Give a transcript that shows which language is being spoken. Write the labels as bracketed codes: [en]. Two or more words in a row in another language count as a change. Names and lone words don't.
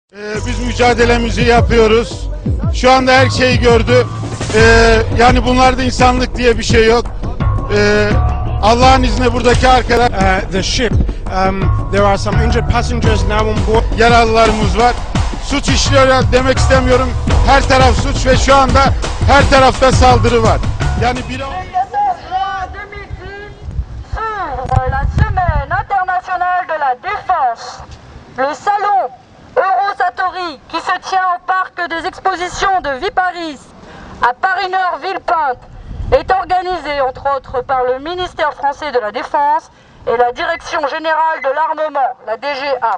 [tr] Biz mücadelemizi yapıyoruz. Şu anda her şeyi gördü. Yani bunlarda insanlık diye bir şey yok. Allah'ın izniyle buradaki arkadaş. [en] The ship. There are some injured passengers now on board. [tr] Yaralılarımız var. Suç işliyor demek istemiyorum. Her taraf suç ve şu anda her tarafta saldırı var. Yani bir [fr] La semaine internationale de la défense, le salon Eurosatori qui se tient au parc des expositions de Viparis à Paris-Nord Villepinte est organisé entre autres par le ministère français de la Défense et la Direction générale de l'armement, la DGA.